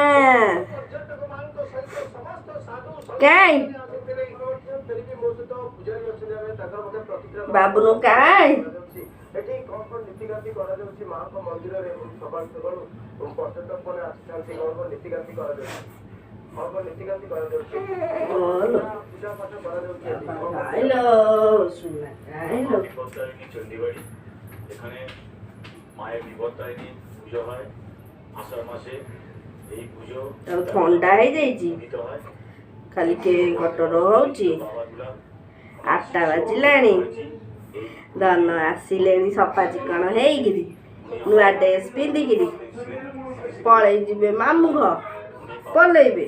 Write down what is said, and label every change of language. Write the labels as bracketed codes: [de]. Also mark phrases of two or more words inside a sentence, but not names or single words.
[or] କାଇଁ ବାବୁନୁ କାଇଁ ଏଠି କଣ କଣ ନୀତିକାନ୍ତି କରାଯାଉଛି ମାଙ୍କ ମନ୍ଦିରରେ ସକାଳୁ ସକାଳୁ ପର୍ଯ୍ୟଟକ ମାନେ ଆସିଥାନ୍ତି, କଣ କଣ ନୀତିକାନ୍ତି କରାଯାଉଛି, କଣ କଣ ନୀତିକାନ୍ତି କରାଯାଉଛି, ପୂଜା ପାଠ କରାଯାଉଛି। [bn] চণ্ডীবাড়ি, এখানে মায়ের বিপত্তারিণী পুজো হয় আষাঢ় মাসে। এই পুজো [or] ଥଣ୍ଡା ହେଇଯାଇଛି, [bn] হয় [or] ଖାଲି କଟର ହଉଛି। 8ଟା ବାଜିଲାଣି, ଧନ ଆସିଲେଣି ସଫା ଚିକଣ ହେଇକିରି, ନୂଆ ଡ୍ରେସ୍ ପିନ୍ଧିକିରି ପଳେଇ ଯିବେ ମାମୁଁ ଘର, ପଳେଇବେ।